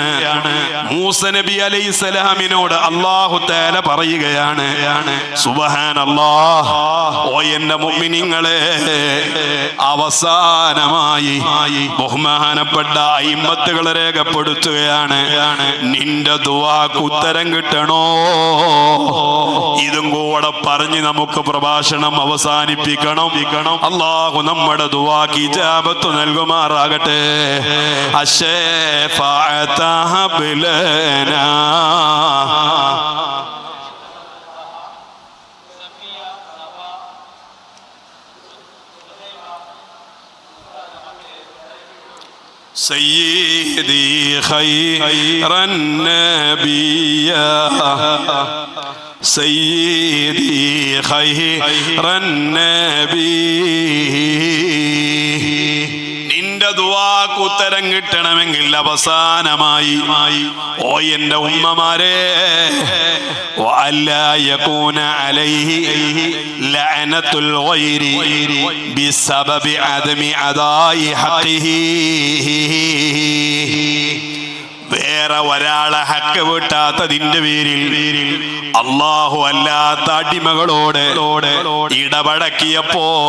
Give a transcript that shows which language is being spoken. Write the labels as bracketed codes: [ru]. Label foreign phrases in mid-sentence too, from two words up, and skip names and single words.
[ml] മൂസ നബി അലൈഹിസ്സലാമിനോട് [ar] الله تعالى [ml] പറയുകയാണ്, സുബ്ഹാനല്ലാഹ്, ഓ എന്റെ മുഅ്മിനീങ്ങളെ, അവസാനമായി ബഹുമാനപ്പെട്ട അയിമ്മത്തുകൾ രേഖപ്പെടുത്തുകയാണ്, നിന്റെ ദുആക്ക് ഉത്തരം കിട്ടണോ? ഇതും കൂടെ പറഞ്ഞ് നമുക്ക് പ്രഭാഷണം അവസാനിപ്പിക്കണം. അല്ലാഹു നമ്മുടെ ദുആക്ക് ഇജാബത്ത് നൽകുമാറാകട്ടെ. [ar] الشفاعة هب لنا سيدي خير النبي سيدي خير النبي [ml] നിന്റെ ദുആക്ക് ഉത്തരം കിട്ടണമെങ്കിൽ അവസാനമായി, ഓ എന്റെ ഉമ്മമാരെ, [ar] وألا يكون عليه لعنة الغير بسبب عدم أداء حقه, [ml] വേറെ ഒരാളെ ഹക്ക് വിട്ടാത്തതിന്റെ പേരിൽ അല്ലാഹു അല്ലാത്ത അടിമകളോട് ഇടപഴക്കിയപ്പോ